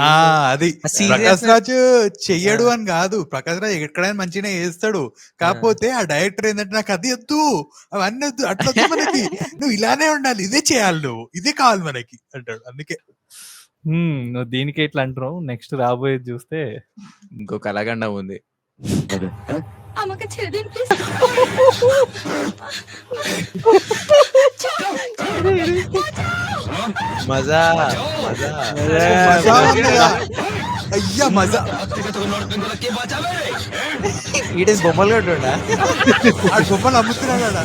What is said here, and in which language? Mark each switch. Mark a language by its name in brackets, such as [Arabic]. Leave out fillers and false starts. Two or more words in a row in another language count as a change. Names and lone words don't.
[Telugu] అది ప్రకాష్ రాజ్ చెయ్యడు అని కాదు, ప్రకాష్ రాజ్ ఎక్కడైనా మంచిగా చేస్తాడు. కాకపోతే ఆ డైరెక్టర్ ఏంటంటే నాకు అది వద్దు, అవన్నీ వద్దు, అట్లా వద్దు మనకి, నువ్వు ఇలానే ఉండాలి, ఇదే చేయాలి, నువ్వు ఇదే కావాలి మనకి అంటాడు. అందుకే నువ్వు దీనికి ఇట్లా అంటున్నావు. నెక్స్ట్ రాబోయేది చూస్తే ఇంకో కలగండం ఉంది. [Bangla] আমাকে ছেড়ে দিন প্লিজ। [Telugu] మజా మజా మజా ఉందిరా. అయ్యా మజా. ఈడే బొమ్మలు కొట్టుడా, ఆ బొమ్మలు అమ్ముతున్నాడా?